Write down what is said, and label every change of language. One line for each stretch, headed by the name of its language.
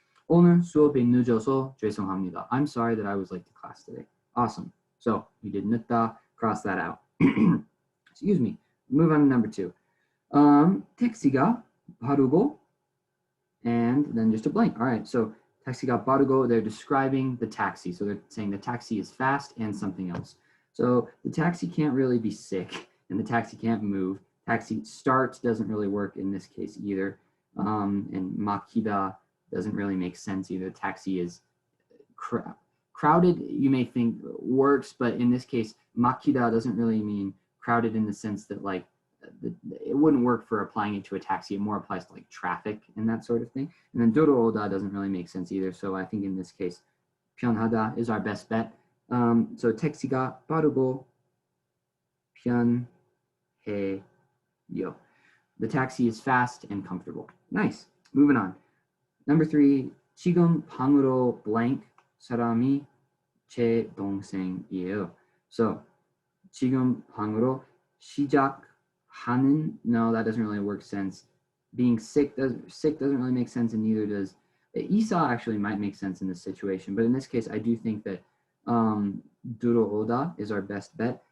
Korean: 오늘 수업에 늦어서 죄송합니다.
English: I'm sorry that I was late to class today. Awesome. So we did 늦다, cross that out. Excuse me. Move on to number two.
Korean: 택시가 빠르고,
English: and then just a blank. All right, so 택시가 빠르고, they're describing the taxi. So they're saying the taxi is fast and something else. So the taxi can't really be sick, and the taxi can't move. Taxi start doesn't really work in this case either. And 막히다 doesn't really make sense either. Taxi is crowded, you may think works, but in this case, 막히다 doesn't really mean crowded in the sense that like it wouldn't work for applying it to a taxi. It more applies to like traffic and that sort of thing. And then 들어오다 doesn't really make sense either. So I think in this case, 편하다 is our best bet.
Korean: So 택시가 빠르고 편해요.
English: The taxi is fast and comfortable. Nice. Moving on. Number three,
Korean: 지금 방으로 blank 사람이 제 동생이에요.
English: So
Korean: 지금 방으로 시작하는,
English: no, that doesn't really work sense. Being sick doesn't really make sense, and neither does 이사. Actually might make sense in this situation, but in this case I do think that 들어오다 is our best bet.